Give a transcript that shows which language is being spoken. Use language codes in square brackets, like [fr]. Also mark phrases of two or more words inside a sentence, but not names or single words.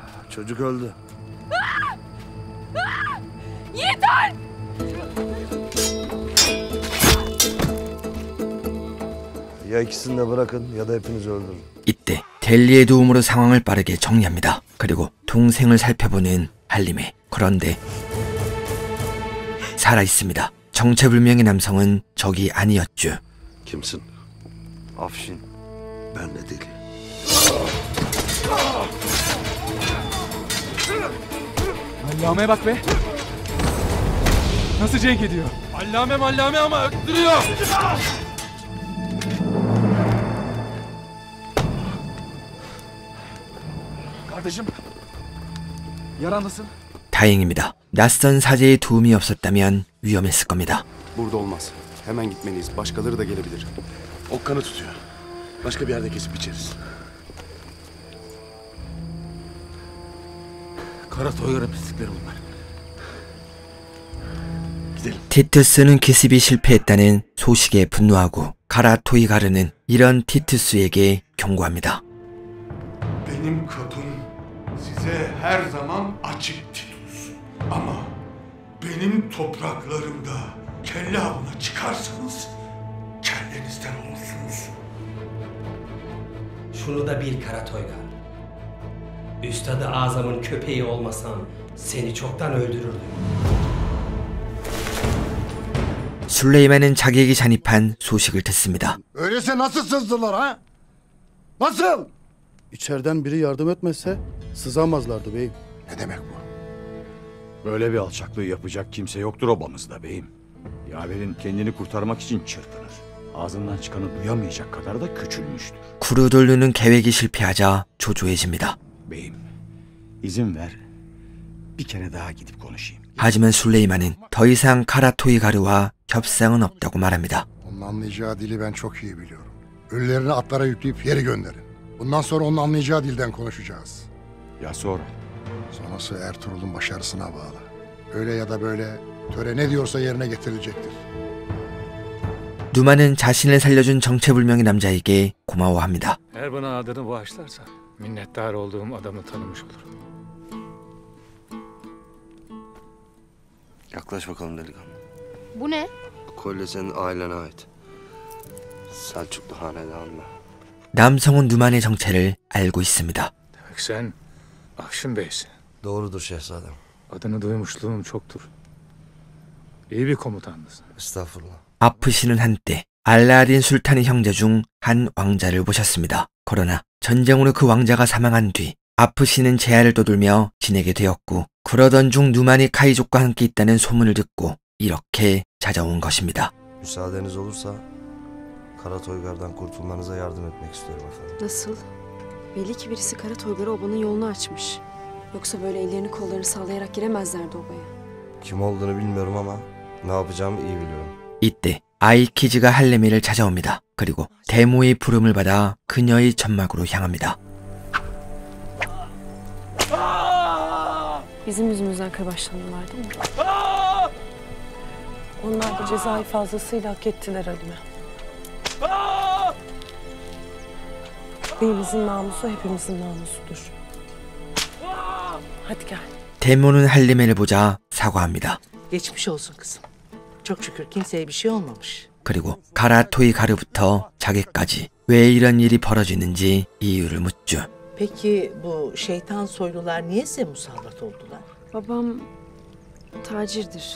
[tr] Çocuk öldü. Yeter! Ya ikisini de bırakın ya da hepinizi öldürün. [ko] 이때 델리의 도움으로 상황을 빠르게 정리합니다. 그리고 동생을 살펴보는 할림에. 그런데 살아있습니다. 정체불명의 남성은 적이 아니었죠. [tr] Kimsin? Afşin. Ben de deli. Allame'ye bak be. Nasıl cenk ediyor? Allame ama öttürüyor. Kardeşim. Yaran nasıl? [ko] 다행입니다. 낯선 사제의 도움이 없었다면 위험했을 겁니다. [tr] Burada olmaz. Hemen gitmeliyiz. Başkaları da gelebilir. Ok kanı tutuyor. Başka bir yerde kesip biçeriz. Kara Toygar'ın pislikleri bunlar. Gidelim. [ko] 티투스는 기습이 실패했다는 소식에 분노하고 가라토이가르는 이런 티투스에게 경고합니다. [tr] Benim kapım size her zaman açık Titus. Ama benim topraklarımda kelle avına çıkarsanız kellenizden olursunuz. Şunu da bil Kara Toygar. Üstad-ı Azam'ın köpeği olmasam seni çoktan öldürürdüm. [ko] 술레이만은 자기에게 잔입한 소식을 듣습니다. [tr] Öyleyse nasıl sızdılar ha? Nasıl? İçeriden biri yardım etmezse sızamazlardı beyim. Ne demek bu? Böyle bir alçaklığı yapacak kimse yoktur obamızda beyim. Yaver'in kendini kurtarmak için çırpınır. Ağzından çıkanı duyamayacak kadar da küçülmüştür. [ko] 구루돌루는 계획이 실패하자 조조해집니다. [tr] Beyim, izin ver. Bir kere daha gidip konuşayım. [ko] 하지만 술레이만은 더 이상 카라토이가르와 협상은 없다고 말합니다. [tr] Onun anlayacağı dili ben çok iyi biliyorum. Ölülerini atlara yükleyip yeri gönderin. Bundan sonra onun anlayacağı dilden konuşacağız. Ya sonra? Sonrası Ertuğrul'un başarısına bağlı. Öyle ya da böyle töre ne diyorsa yerine getirilecektir. [ko] 누마는 자신을 살려준 정체불명의 남자에게 고마워합니다. [tr] Eğer bana adını bağışlarsan minnettar olduğum adamı tanımış olurum. Yaklaş bakalım delikanlı. Bu ne? Bu kolye senin ailene ait. Selçuklu hanedanına. [ko] 남성은 누만의 정체를 알고 있습니다. [tr] Demek sen Afşin Bey'sin. Doğrudur şehzadem. Adını duymuşluğum çoktur. İyi bir komutandısın. Estağfurullah. [ko] 아프시는 한때 알라딘 술탄의 형제 중 한 왕자를 모셨습니다. 그러나 전쟁으로 그 왕자가 사망한 뒤 아프시는 재하를 떠돌며 지내게 되었고 그러던 중 누만이 카이족과 함께 있다는 소문을 듣고 이렇게 찾아온 것입니다. [tr] Müsaadeniz olursa Kara Toygar'dan kurtulmanıza yardım etmek istiyorum efendim. Nasıl? Belli ki birisi Kara Toygar'a obanın yolunu açmış. Yoksa böyle ellerini kollarını sallayarak giremezlerdi obaya. Kim olduğunu bilmiyorum ama ne yapacağımı iyi biliyorum. [ko] 이때 아이키즈가 할레미를 찾아옵니다. 그리고 데모의 부름을 받아 그녀의 점막으로 향합니다. [tr] Bizim yüzümüzden kırbaçlandılar değil mi? Onlar da cezayı fazlasıyla hak ettiler Halime. Beyimizin namusu hepimizin namusudur. Hadi gel. [ko] 데모는 할레미를 보자 사과합니다. [tr] Geçmiş olsun kızım. Çok şükür kimseye bir şey olmamış. [ko] 그리고 가라토이가르부터 자기까지 왜 이런 일이 벌어지는지 이유를 묻죠. [tr] Peki bu şeytan soylular niye size musallat oldular? Babam tacirdir.